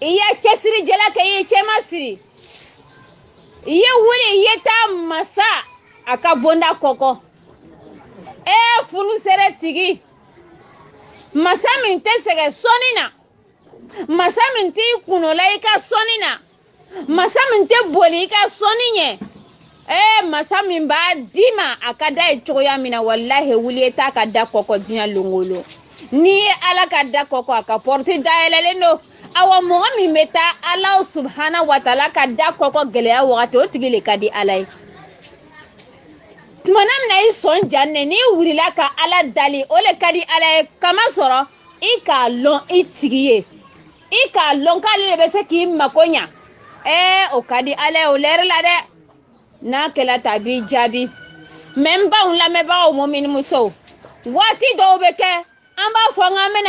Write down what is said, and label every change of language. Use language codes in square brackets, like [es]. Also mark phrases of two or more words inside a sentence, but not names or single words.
[bm] ye cɛsiri jala kɛ i ye cɛmasiri i ye wuli i ye taa masa a ka bonda kɔkɔ furusɛrɛ tigi masa min tɛ sɛgɛn sɔnni na masa min t'i kunola i ka sɔnni na masa min tɛ boli i ka sɔnni ɲɛ masa min b'a di ma a ka da ye cogoya min na wallahi wuli i t'a ka da kɔkɔ diɲɛ longolo n'i ye Ala ka da kɔkɔ a ka porte dayɛlɛlen don awa mɔgɔ min bɛ taa Ala [ar] سبحانه وتعالى [bm] ka da kɔkɔ gɛlɛya wagati o tigi le ka di Ala ye tumana min na i sɔn janne n'i wulila ka Ala dali o le ka di Ala ye kama sɔrɔ i k'a lɔn i tigi ye i k'a lɔn k'ale de bɛ se k'i mako ɲa o ka di Ala ye o lɛri la dɛ n'a kɛla ta b'i jaabi mais n baw lamɛnbagaw mumini musow waati dɔw bɛ kɛ an b'a fɔ k'an bɛna